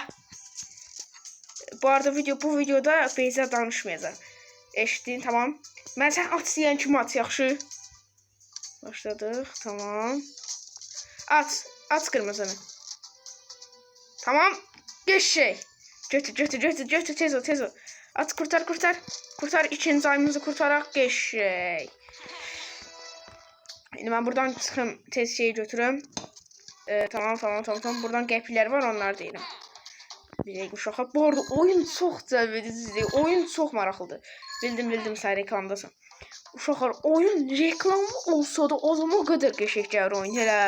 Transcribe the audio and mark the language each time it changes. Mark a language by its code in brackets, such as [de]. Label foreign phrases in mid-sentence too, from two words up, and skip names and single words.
[az] Bu arada bu videoda Beyza danışmayacaq. Eşitdin, tamam. Mən sən aç deyən kimi aç, yaxşı? Başladıq, tamam. Aç qırmızını. [tr] Tamam. Geçey. [az] Götür, tez ol. At, [tr] kurtar. Kurtar, ikinci ayımızı kurtarak geçey. Şimdi ben buradan çıxım, tez şeyi götürüm. [az] Tamam. Buradan qəpiklər var, onlar deyirəm. Bir uşağa. Bu arada oyun çox cəlbedicidir. Oyun çox maraqlıdır. Bildim sən reklamdasan. Uşaqlar, oyun reklamı olsa da o zaman o qədər qəşəng gəlir oyun elə.